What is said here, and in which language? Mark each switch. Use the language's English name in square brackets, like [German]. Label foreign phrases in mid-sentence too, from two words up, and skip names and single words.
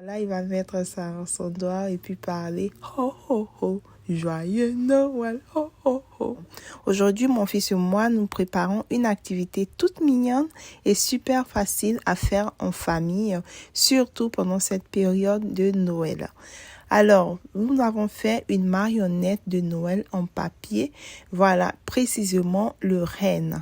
[French] Là, il va mettre ça dans son doigt et puis parler ho ho ho, joyeux Noël, ho ho ho. Aujourd'hui, mon fils et moi, nous préparons une activité toute mignonne et super facile à faire en famille, surtout pendant cette période de Noël. Alors, nous avons fait une marionnette de Noël en papier, voilà, précisément le renne.